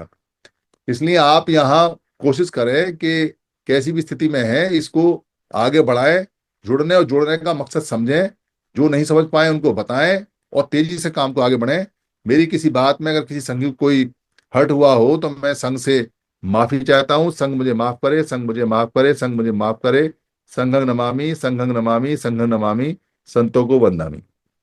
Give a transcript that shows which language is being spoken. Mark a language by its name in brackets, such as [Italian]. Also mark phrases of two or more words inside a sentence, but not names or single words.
[Hindi] इसलिए आप यहाँ कोशिश करें कि कैसी भी स्थिति में है इसको आगे बढ़ाएं, जुड़ने और जोड़ने का मकसद समझें, जो नहीं समझ पाए उनको बताएं, और तेजी से काम को आगे बढ़ें। मेरी किसी बात में अगर किसी संघ को कोई हर्ट हुआ हो तो मैं संघ से माफी चाहता हूँ। संघ मुझे माफ करे, संघ मुझे माफ करे, संघ मुझे माफ करे। [Pali] संघं नमामि, संघं नमामि, संघं नमामि, [Hindi] संतों को वंदामि।